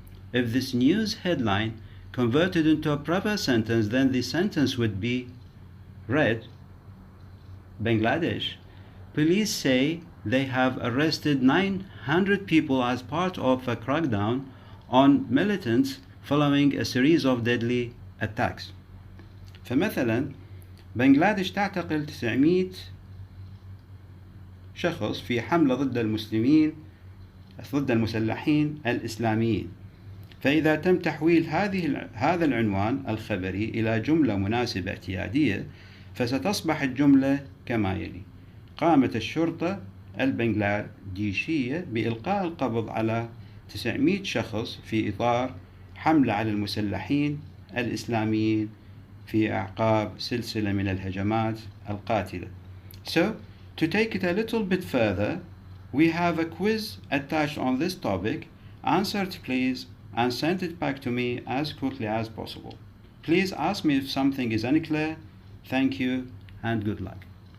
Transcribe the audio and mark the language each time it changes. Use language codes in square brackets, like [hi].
[en] If this news headline converted into a proper sentence, then the sentence would be read: Bangladesh police say they have arrested 900 people as part of a crackdown on militants following a series of deadly attacks. [ar] فمثلا بنغلاديش تعتقل 900 شخص في حملة ضد المسلحين الإسلاميين. فإذا تم تحويل هذا العنوان الخبري إلى جملة مناسبة اعتيادية، فستصبح الجملة كما يلي: قامت الشرطة البنغلاديشية بإلقاء القبض على 900 شخص في إطار حملة على المسلحين الإسلاميين في أعقاب سلسلة من الهجمات القاتلة. [en] So, to take it a little bit further, we have a quiz attached on this topic. Answer it please and send it back to me as quickly as possible. Please ask me if something is unclear. Thank you and good luck.